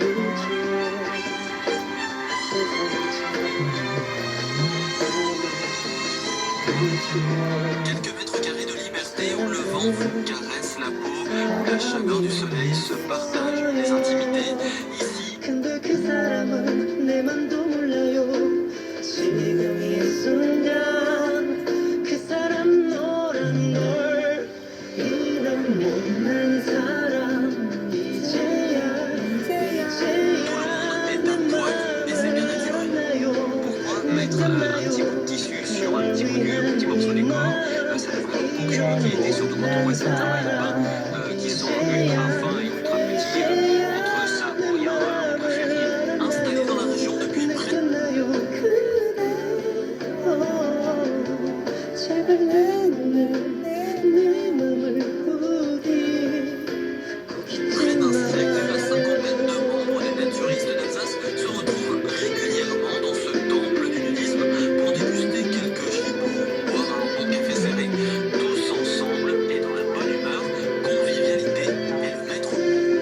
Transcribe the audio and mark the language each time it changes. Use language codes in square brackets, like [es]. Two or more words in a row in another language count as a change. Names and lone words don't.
[fr] Quelques mètres carrés de liberté où le vent vous caresse la peau, où la chaleur du soleil se partage les intimités. Ici, [ko] 근데 그 사람은 내 맘도 몰라요. 지금 이 순간 그 사람 너란 걸 이런 못난 사람 이제야 [fr] est à poil, et c'est bien naturel. Pourquoi mettre un petit bout de tissu sur un petit bout de mur, un petit morceau d'écorce? Ça a vraiment aucune utilité, surtout quand on voit certains maillots qui sont ultra fins et ultra petits. Entre ça ou rien, on préfère rien. Installé dans la région depuis près [ko] 끝나요 그대 제발 내 눈을 내 맘을 부디 [fr] Près d'un siècle, la cinquantaine de membres des naturistes d'Alsace se retrouvent régulièrement dans ce temple du nudisme pour déguster quelques gigots, boire un bon café serré, tous ensemble et dans la bonne humeur, convivialité et le maître mot.